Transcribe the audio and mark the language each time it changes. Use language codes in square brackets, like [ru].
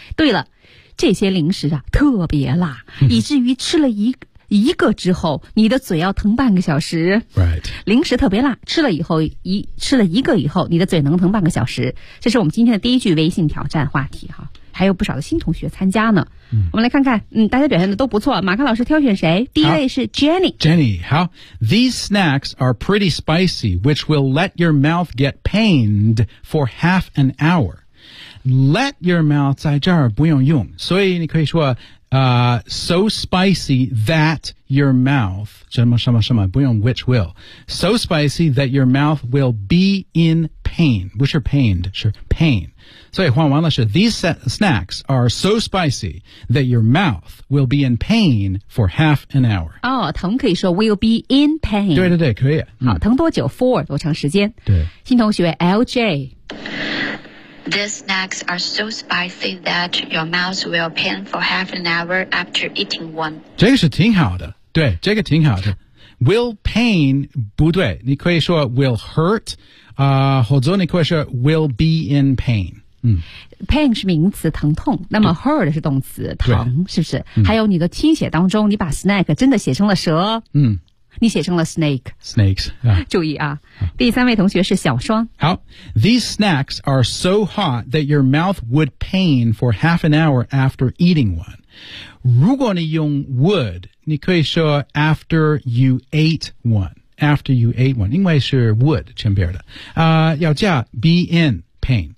[zh] 对了这些零食啊特别辣、以至于吃了一个之后你的嘴要疼半个小时 [en] Right [zh] 零食特别辣吃了以后吃了一个以后你的嘴能疼半个小时这是我们今天的第一句微信挑战话题哈，还有不少的新同学参加呢、我们来看看大家表现的都不错马克老师挑选谁第一位是 Jenny [en] Jenny 好 These snacks are pretty spicy which will let your mouth get pained for half an hour Let your mouth [zh] 在这儿不用用所以你可以说 [en] so spicy that your mouth, [zh] 什么什么什么不用 [en] which will, so spicy that your mouth will be in pain, which are pained, sure, pain. [zh] 所以换完了是 [en] these snacks are so spicy that your mouth will be in pain for half an hour. [zh] 哦、oh, 疼可以说 [en] will be in pain. [zh] 对可以。好疼多久 for 多长时间。对。新同学 LJ。 [en] These snacks are so spicy that your mouth will pain for half an hour after eating one. [zh] 这个是挺好的，对，这个挺好的。 Will pain 不对，你可以说 [en] will hurt, [zh] 或者你可以说 [en] will be in pain. [zh] Pain 是名词，疼痛。那么 hurt 是动词，疼，是不是？还有你的听写当中，你把 snack 真的写成了蛇。你写成了 snake。 [en] Snakes、 yeah.。 [zh] 注意啊，第三位同学是小双。 [en] 好 ，These snacks are so hot that your mouth would pain for half an hour after eating one。 [zh] 如果你用 would， 你可以说 [en] after you ate one。 After you ate one， [zh] 因为是 would 前边的，要加 [en] be in pain。